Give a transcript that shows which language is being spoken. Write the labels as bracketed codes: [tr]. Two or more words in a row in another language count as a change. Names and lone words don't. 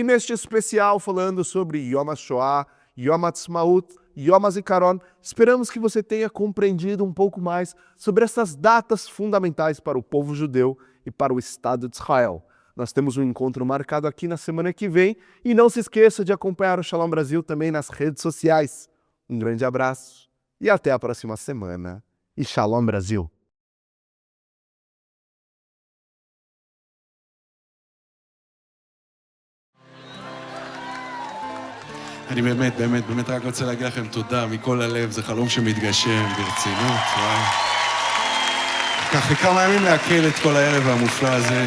[pt] neste especial falando sobre Yom HaShoah, Yom HaTzmaut, Yom HaZikaron, esperamos que você tenha compreendido um pouco mais sobre essas datas fundamentais para o povo judeu e para o Estado de Israel. Nós temos um encontro marcado aqui na semana que vem e não se esqueça de acompanhar o Shalom Brasil também nas redes sociais. Um grande abraço e até a próxima semana. E Shalom Brasil! [he] אני באמת רק רוצה להגיד לכם תודה מכל הלב, זה חלום שמתגשם ברצינות, וואי. לקח לי כמה ימים להקל את כל הערב המופלא הזה.